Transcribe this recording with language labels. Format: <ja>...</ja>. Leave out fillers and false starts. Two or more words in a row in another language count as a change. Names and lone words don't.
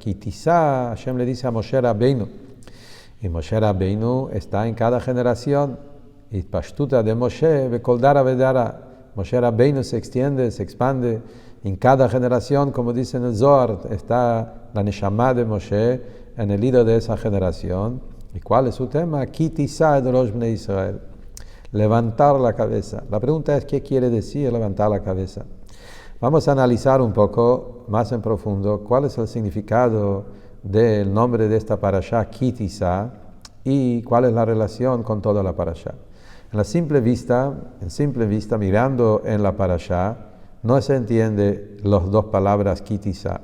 <he>כי תשא,</he> <es>Hashem le dice a Moshe Rabbeinu, y Moshe Rabbeinu está en cada generación, y Pashtuta de Moshe,</es> <arc>בכל דרא ודרא,</arc> <es>Moshe Rabbeinu se extiende, se expande. En cada generación, como dice en el Zohar, está la Neshama de Moshe en el hilo de esa generación. ¿Y cuál es su tema?</es> <he>כי תשא את ראש בני ישראל.</he> <es>Levantar la cabeza. La pregunta es, ¿qué quiere decir levantar la cabeza? Vamos a analizar un poco más en profundo cuál es el significado del nombre de esta parashá,</es> <he>כי תשא,</he> <es>y cuál es la relación con toda la parashá. En simple vista, mirando en la parashá, no se entiende las dos palabras</es> <he>כי תשא.</he>